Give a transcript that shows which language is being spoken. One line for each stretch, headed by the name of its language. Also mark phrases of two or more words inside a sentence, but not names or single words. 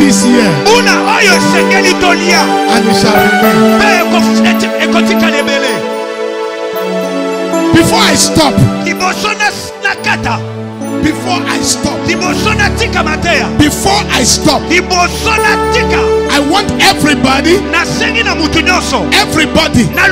English: here.
Lingala: Una oyo sengeli tolia.
English: And it shall remain. Before I stop. Before I stop. Before I stop. I want everybody. Everybody.